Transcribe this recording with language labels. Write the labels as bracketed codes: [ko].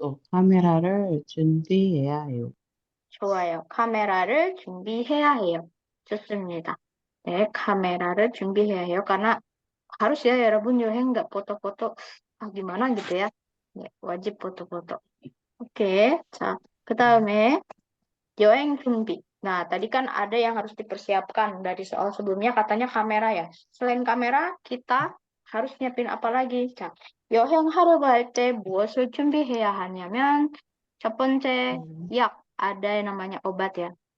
[ko] 카메라를 준비해야 해요. 좋아요. 카메라를 준비해야 해요. 좋습니다. 네, 카메라를 준비해야 해요. [id] karena harus ya [ko] 여러분 여행 [id] nggak foto-foto gimana gitu ya. 네, wajib foto-foto. [ko] Oke, 자, 그다음에 여행 준비. [id] Nah, tadi kan ada yang harus dipersiapkan dari soal sebelumnya katanya kamera ya. Selain kamera, kita harus nyiapin apa lagi? [ko] 자, 여행하려고 할 때 무엇을 준비해야 하냐면 첫 번째 약, [id] ada yang namanya obat ya.